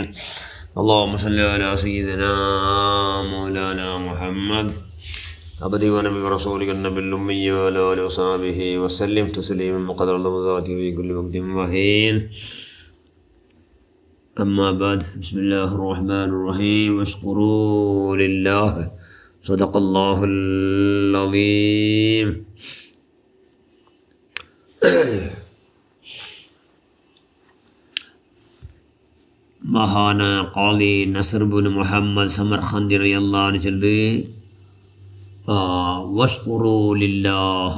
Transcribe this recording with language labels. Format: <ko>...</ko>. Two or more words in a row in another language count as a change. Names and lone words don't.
<ar>اللهم صل على سيدنا مولانا محمد عبده ونبي رسولك النبي الأمي وعلى آله وصحبه وسلم تسليما مقدر ذاته في كل وقت وحين. أما بعد، بسم الله الرحمن الرحيم. واشكروا لله. صدق الله العظيم.</ar> <ml>മഹാന ഖാലി നസർ ബിൻ മുഹമ്മദ് സമർഖന്ദി</ml> <ar>رضي الله عنه</ar> <ml>ചൊല്ലി,</ml> <ar>واشكروا لله.</ar>